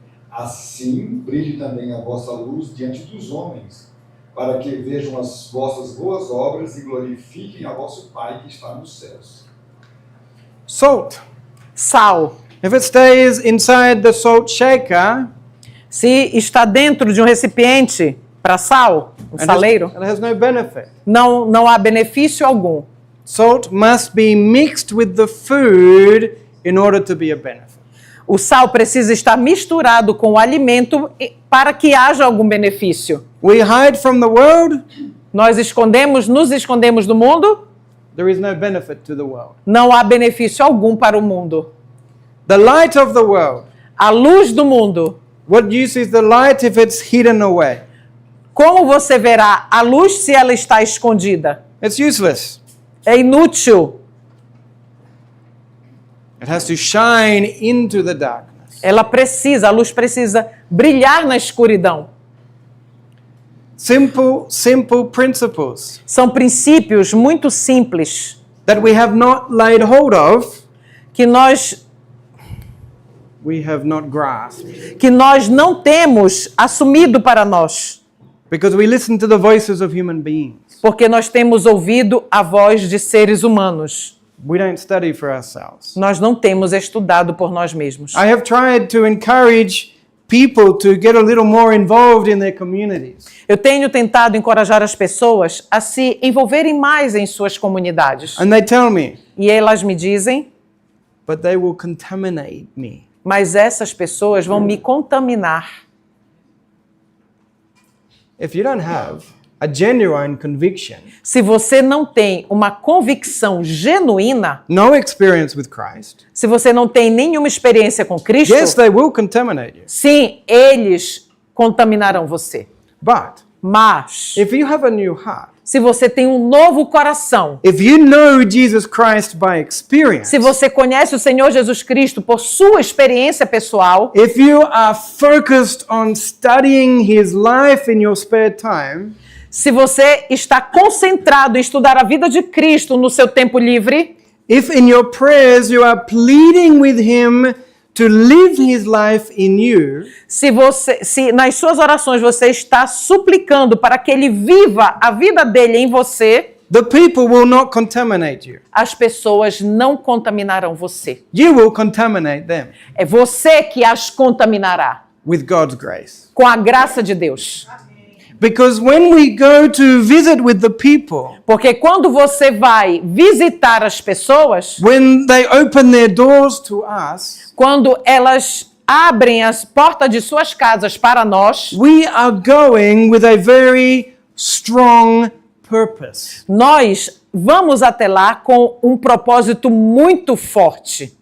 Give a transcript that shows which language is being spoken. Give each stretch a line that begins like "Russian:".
Portuguese: Assim brilhe também a vossa luz diante dos homens, para que vejam as vossas boas obras e glorifiquem a vosso Pai que está nos céus.
English: Salt.
Portuguese: Sal.
English: If it stays inside the salt shaker,
Portuguese: Se está dentro de um recipiente para sal, um
English: it
Portuguese: saleiro,
English: has no benefit.
Portuguese: não há benefício algum.
English: Salt must be mixed with the food in order to be a benefit.
Portuguese: O sal precisa estar misturado com o alimento para que haja algum benefício.
English: We hide from the world,
Portuguese: Nós nos escondemos do mundo,
English: there is no benefit to the world.
Portuguese: não há benefício algum para o mundo.
English: The light of the world.
Portuguese: A luz do mundo.
English: What use is the light if it's hidden away?
Portuguese: Como você verá a luz se ela está escondida?
English: It's useless.
Portuguese: É inútil.
English: It has to shine into the darkness.
Portuguese: A luz precisa brilhar na escuridão.
English: Simple principles
Portuguese: São princípios muito simples
English: that we have not laid hold of,
Portuguese: que nós
English: grasped.
Portuguese: não temos assumido para nós,
English: Because we listen to the voices of human beings.
Portuguese: porque nós temos ouvido a voz de seres humanos.
English: We don't study for ourselves.
Portuguese: Nós não temos estudado por nós mesmos.
English: I have tried to encourage people to get a little more involved in their communities.
Portuguese: Eu tenho tentado encorajar as pessoas a se envolverem mais em suas comunidades.
English: And they tell me,
Portuguese: E elas me dizem,
English: but they will contaminate me.
Portuguese: mas essas pessoas vão me contaminar.
English: If you don't have a genuine conviction,
Portuguese: Se você não tem uma convicção genuína,
English: no experience with Christ,
Portuguese: se você não tem nenhuma experiência com Cristo,
English: yes, they will contaminate you.
Portuguese: sim, eles contaminarão você.
English: But
Portuguese: Mas,
English: if you have a new heart,
Portuguese: se você tem um novo coração,
English: if you know Jesus Christ by experience,
Portuguese: se você conhece o Senhor Jesus Cristo por sua experiência pessoal,
English: if you are focused on studying His life in your spare time,
Portuguese: se você está concentrado em estudar a vida de Cristo no seu tempo livre,
English: if in your prayers you are pleading with Him to live His life in you,
Portuguese: se nas suas orações você está suplicando para que Ele viva a vida dele em você,
English: the people will not contaminate you.
Portuguese: as pessoas não contaminarão você.
English: You will contaminate them
Portuguese: É você que as contaminará
English: with God's grace.
Portuguese: com a graça de Deus.
English: Because when we go to visit with the people,
Portuguese: Porque quando você vai visitar as pessoas,
English: when they open their doors to us,
Portuguese: quando elas abrem as portas de suas casas para nós,
English: we are going with a very strong purpose
Portuguese: nós vamos até lá com um propósito muito forte